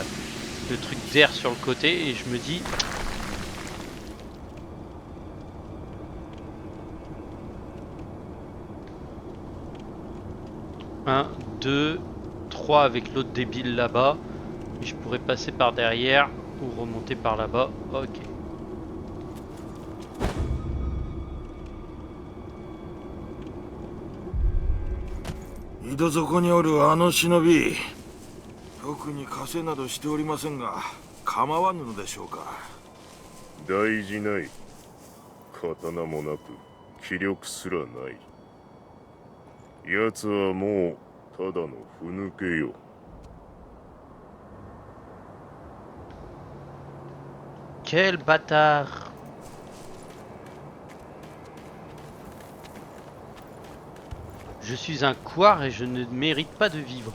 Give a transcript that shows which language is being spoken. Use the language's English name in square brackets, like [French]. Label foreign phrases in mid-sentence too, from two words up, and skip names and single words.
[French] le truc d'air sur le côté et je me dis... Un, 2, 3 avec l'autre débile là-bas. Et je pourrais passer par derrière ou remonter par là-bas. Ok. [Japanese] 井戸底におるあの忍び、特に稼などしておりませんが構わぬのでしょうか。大事ない。刀もなく気力すらない。奴はもうただのふぬけよ。 [French] Quel bâtard! Je suis un couard et je ne mérite pas de vivre.